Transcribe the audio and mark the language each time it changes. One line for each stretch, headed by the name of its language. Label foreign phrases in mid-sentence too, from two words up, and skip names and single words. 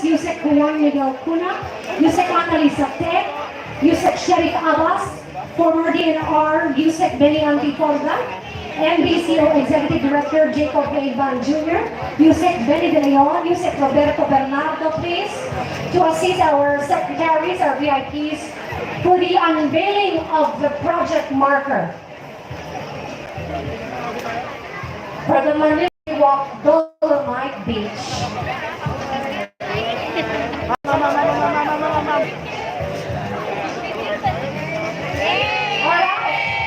English: Yusek Juan Miguel Cuna, Yusek Annalisa Tech, Yusek Sheriff Abbas, former DNR Yusek Benny Antiporda, NBCO Executive Director Jacob Ivan Jr., Yusek Benny De Leon, Yusek Roberto Bernardo, please, to assist our secretaries, our VIPs, for the unveiling of the project marker for the Manila Walk Dolomite Beach. Alright.